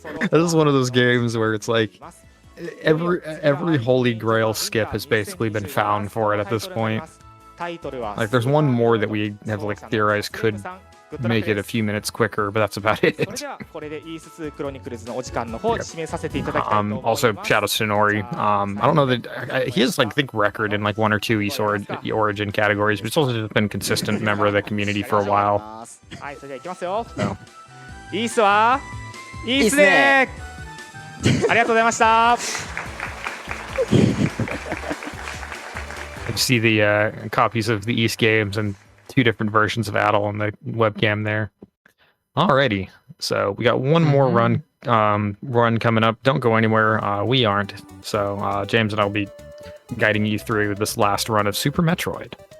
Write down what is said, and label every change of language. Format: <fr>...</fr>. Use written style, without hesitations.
<en>This is one of those games where it's like every holy grail skip has basically been found for it at this point. Like there's one more that we have like theorized could make it a few minutes quicker, but that's about</en> <ja>それ</ja> <en>it.</en> <ja>ではこれでイース2クロニクルズのお時間の方を締めさせていただきたいと思います。</ja> <en>Also, shout out to Sonori. I don't know that he has like I think record in like 1 or 2 East Origin categories, but he's also just been a consistent member of the community for a while.</en> <ja>はい、それではいきますよ。</ja> <en>No.</en> <ja>イースはイースでありがとうございました。</ja> <en>You see the copies of the East games and 2 different versions of Adel on the webcam there. Alrighty, so we got one more run coming up. Don't go anywhere. We aren't. So James and I will be guiding you through this last run of Super Metroid.</en>